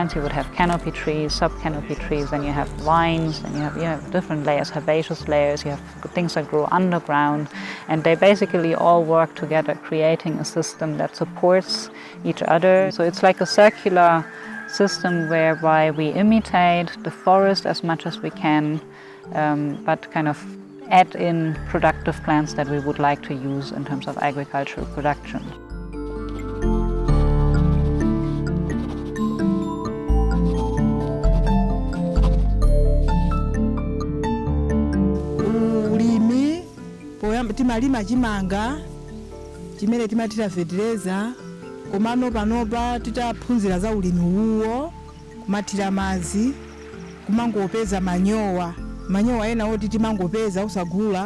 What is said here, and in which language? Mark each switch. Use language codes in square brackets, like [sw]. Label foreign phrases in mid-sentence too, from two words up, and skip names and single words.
[en] You would have canopy trees, sub-canopy trees, then you have vines, and you have different layers, herbaceous layers, you have things that grow underground, and they basically all work together, creating a system that supports each other. So it's like a circular system whereby we imitate the forest as much as we can, but kind of add in productive plants that we would like to use in terms of agricultural production. [ny] Ulimi timalima chimanga chimene timatira fertilizer, komano panopa titaphunzira za ulimi uwo, kumathira madzi, kumangopeza manyowa ena oti timangopeza usagula.